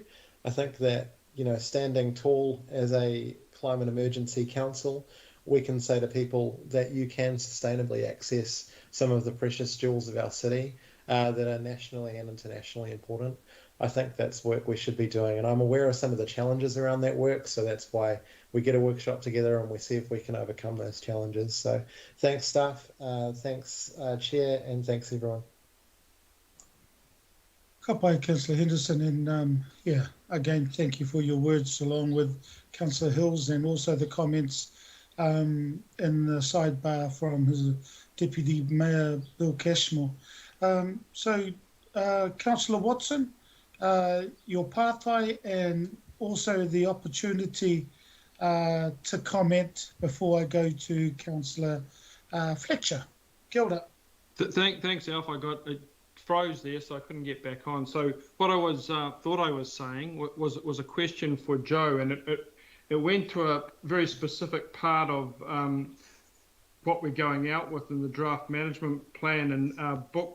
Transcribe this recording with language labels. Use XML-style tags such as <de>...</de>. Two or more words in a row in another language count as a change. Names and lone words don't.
<en>I think that, you know, standing tall as a climate emergency council, we can say to people that you can sustainably access some of the precious jewels of our city that are nationally and internationally important. I think that's work we should be doing, and I'm aware of some of the challenges around that work, so that's why we get a workshop together and we see if we can overcome those challenges. So thanks, staff, thanks, Chair, and thanks, everyone.</en> <mi>Ka pai,</mi> <en>Councillor Henderson, and yeah, again, thank you for your words, along with Councillor Hills, and also the comments in the sidebar from his Deputy Mayor, Bill Cashmore. So, Councillor Watson, your pātai, and also the opportunity to comment before I go to Councillor Fletcher.</en> <mi>Kia ora.</mi> <en>Thanks, Alf. It froze there, so I couldn't get back on. So what I was thought I was saying was a question for Joe, and it went to a very specific part of what we're going out with in the draft management plan and</en>